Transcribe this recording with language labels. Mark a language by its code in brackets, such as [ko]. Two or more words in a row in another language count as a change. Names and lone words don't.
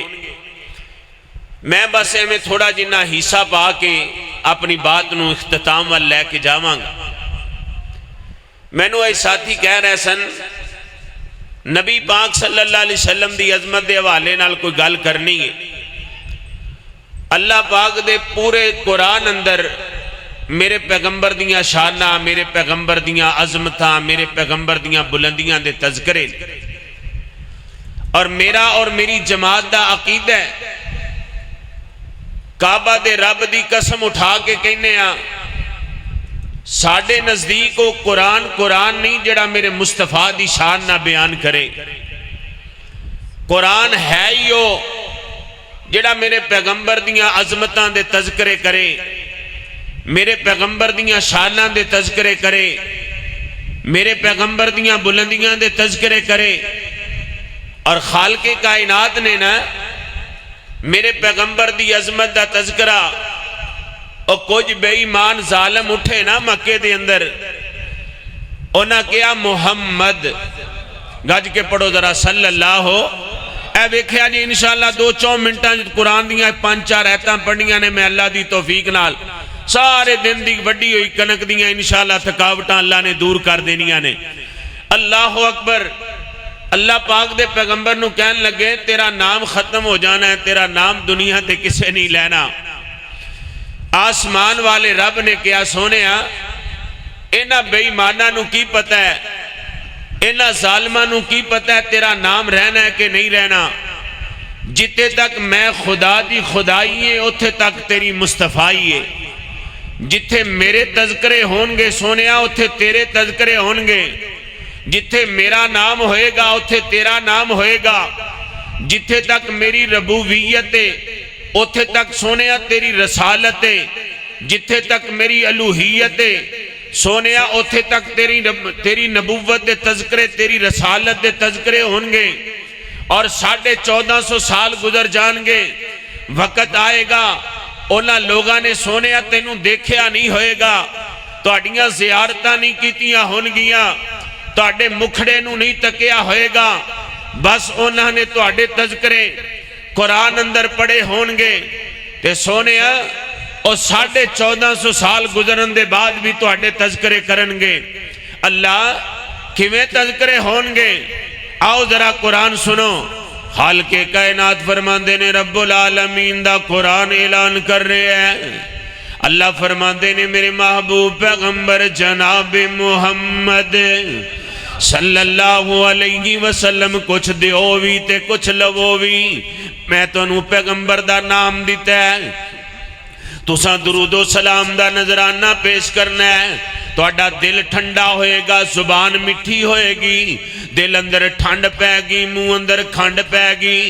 [pa] میں بس میں تھوڑا جنہ حصہ پا کے اپنی بات نو اختتام وال لے کے جاواں گا۔ میں نو اے ساتھی کہہ رہے سن نبی پاک [ar] صلی اللہ علیہ وسلم [pa] دی عظمت دے حوالے نال کوئی گل کرنی ہے۔ اللہ پاک دے پورے قرآن اندر میرے پیغمبر دیاں شانہ، میرے پیغمبر دیاں عظمتاں، میرے پیغمبر دیاں بلندیاں دے تذکرے، اور میرا اور میری جماعت دا عقیدہ ہے، کعبہ دے رب دی قسم اٹھا کے کہنے ہاں ساڈے نزدیک وہ قرآن نہیں جڑا میرے مصطفیٰ دی شان نہ بیان کرے۔ قرآن ہے ہی وہ جڑا میرے پیغمبر دیاں عظمتاں دے تذکرے کرے، میرے پیغمبر دیاں شاناں دے تذکرے کرے، میرے پیغمبر دیاں بلندیاں دے تذکرے کرے۔ اور خالق کائنات نے نا میرے پیغمبر دی عظمت دا تذکرہ، اور کچھ بے ایمان ظالم اٹھے نا مکے دے اندر، انہاں کیا محمد گج کے پڑھو ذرا صلی اللہ ہو۔ اے ویکھیا جی [ar] انشاءاللہ [pa] 2-4 منٹاں قرآن دیاں 5-4 آیتاں پڑھنیاں نے میں اللہ دی توفیق نال، سارے دن دی وڈی ہوئی کنک دیاں [ar] انشاءاللہ [pa] تھکاوٹاں اللہ نے دور کر دینیاں نے۔ [ar] اللہ اکبر۔ [pa] اللہ پاک دے پیغمبر نو کہن لگے تیرا نام ختم ہو جانا ہے، تیرا نام دنیا تے کسے نہیں لینا۔ آسمان والے رب نے کیا سونیا انہاں بے ایماناں نو کی پتہ ہے، انہاں ظالماں نو کی پتہ ہے تیرا نام رہنا ہے کہ نہیں رہنا۔ جتے تک میں خدا دی خدائی ہے اتھے تک تیری مصطفیٰ ہے۔ جتھے میرے تذکرے ہونگے سونیا اتھے تیرے تذکرے ہونگے، جتھے میرا نام ہوئے گا اتھے تیرا نام ہوئے گا، جتھے تک میری ربوبیت ہے اتھے تک سونیا تیری رسالت ہے، جتھے تک میری الوہیت ہے سونیا اتھے تک تیری نبوت دے تذکرے، تیری رسالت دے تذکرے ہونگے۔ اور 1450 سال گزر جانگے، وقت آئے گا اونا لوگاں نے سونیا تینوں دیکھیا نہیں ہوئے گا، تہاڈیاں زیارتاں نہیں کیتیاں ہونگیاں، تہاڈے مکھڑے نوں نہیں تکیا ہوئے گا، بس انہاں نے تہاڈے تذکرے قرآن اندر پڑھے ہونگے تے سونیا اور 1450 سال گزرن دے بعد بھی تہاڈے تذکرے کرنگے۔ اللہ کیویں تذکرے ہونگے؟ آؤ ذرا قرآن سنو۔ خالق کائنات فرماندے نے [ar] رب العالمین [pa] دا قرآن اعلان کر رہے ہیں۔ اللہ فرماندے نے میرے محبوب پیغمبر جناب محمد [ar] صلی اللہ علیہ وسلم [pa] کچھ دیو بھی تے کچھ لوو بھی، میں تانوں پیغمبر دا نام دیتا ہے، تساں درود و سلام دا نظرانہ پیش کرنا ہے، تہاڈا دل ٹھنڈا ہوئے گا، زبان مٹھی ہوئے گی، دل اندر ٹھنڈ پے گی، منہ اندر کھنڈ پے گی۔